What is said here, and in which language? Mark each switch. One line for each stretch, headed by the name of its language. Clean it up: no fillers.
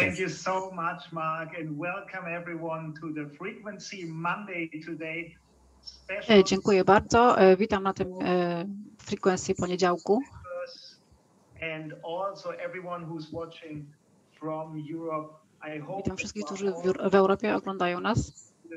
English: Thank you so much, Mark, and welcome everyone to the Frequency Monday today.
Polish: Dziękuję bardzo. Witam na tym Frequency poniedziałku.
English: And also everyone who's watching from Europe.
Polish: Witam wszystkich, którzy w Europie oglądają nas.